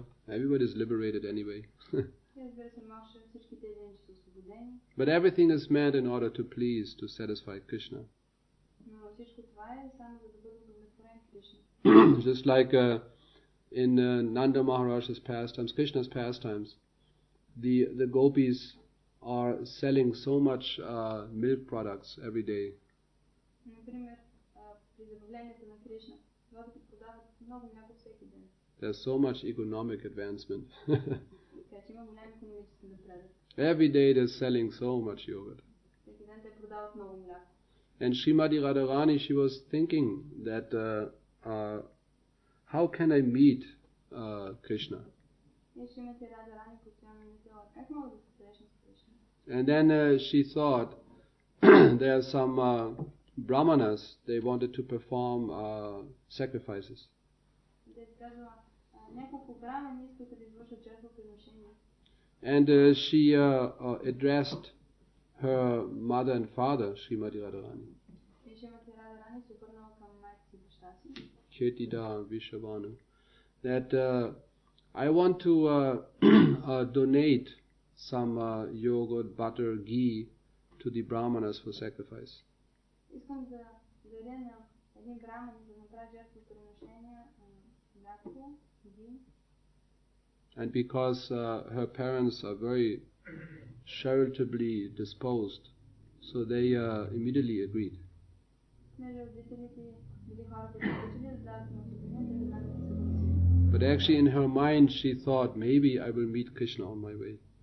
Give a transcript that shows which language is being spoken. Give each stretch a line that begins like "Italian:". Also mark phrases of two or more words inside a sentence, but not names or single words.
English: Everybody is liberated anyway. But everything is meant in order to please, to satisfy Krishna. Just like in Nanda Maharaj's pastimes, Krishna's pastimes, the gopis are selling so much milk products every day.
Bulgarian: Например, при забавлението на Кришна, йогите продават много мляко всеки ден.
English: There's so much economic advancement.
Bulgarian: Така че има голям икономически напредък.
English: Every day they're selling so much yogurt.
Bulgarian: Всеки ден те продават много мляко.
English: And Srimati Radharani, she was thinking that how can I meet Krishna?
Bulgarian: И Шримати Радharani постоянно мислила, как мога да се срещна с Кришна?
English: And then she thought there are some brahmanas, they wanted to perform sacrifices. And she addressed her mother and father, Srimati Radharani. Chetida Vishavanu. That I want to donate some yogurt, butter, ghee to the brahmanas for sacrifice.
Bulgarian: Искам да даря на един браман да направи жертвоприношение мляко, ghee.
English: And because her parents are very charitably disposed, so they immediately agreed. But actually in her mind she thought, maybe I will meet Krishna on my way.